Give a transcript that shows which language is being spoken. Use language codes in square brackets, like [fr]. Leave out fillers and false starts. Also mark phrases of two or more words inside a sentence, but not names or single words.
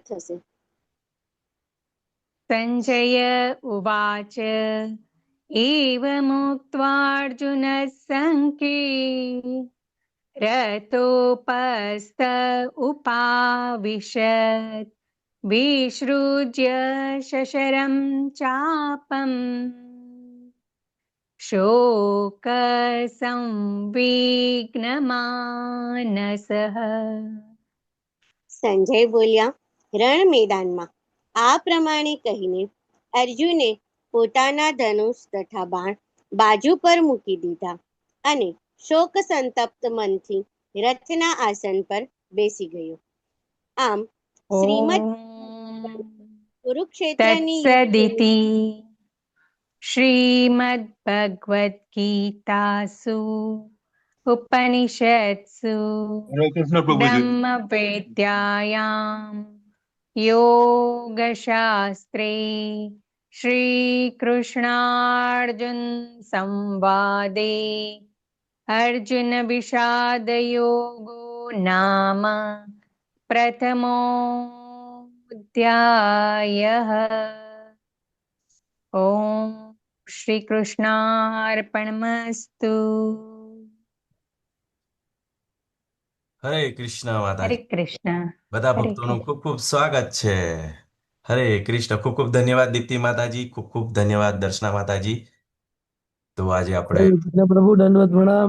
[gu] થશે. [sa] सञ्जय उवाच एवमुक्त्वार्जुनः सङ्ख्ये रतोपस्थ उपाविशत् विसृज्य शशरं चापम् शोकसंविघ्नमानसः। [gu] સંજય બોલ્યા, રણ મેદાનમાં આ પ્રમાણે કહીને અર્જુને પોતાના ધનુષ તથા બાણ બાજુ પર મૂકી દીધા અને શોક સંતપ્ત મનથી રથના આસન પર બેસી ગયો. આમ શ્રીમદ કુરુક્ષેત્રની [sa] तत्सदिति श्रीमद्भगवद्गीतासु उपनिषत्सु हरे कृष्ण प्रभुजी। ब्रह्मविद्यायां योगशास्त्रे श्रीकृष्णार्जुन संवादे अर्जुन विषाद योगो नाम प्रथमोऽध्यायः। ओम श्री कृष्णार्पणमस्तु। [gu] હરે કૃષ્ણ [sa] हरे [gu] માતાજી, [sa] कृष्ण। [gu] બધા [sa] हरे [gu] ભક્તોનું [sa] कृष्ण। [gu] ખૂબ ખૂબ સ્વાગત છે. હરે કૃષ્ણ. ખૂબ ખૂબ ધન્યવાદ દીપ્તિ માતાજી, ખૂબ ખૂબ ધન્યવાદ દર્શના માતાજી. તો આજે આપણે કૃષ્ણ પ્રભુ દંડવત પ્રણામ.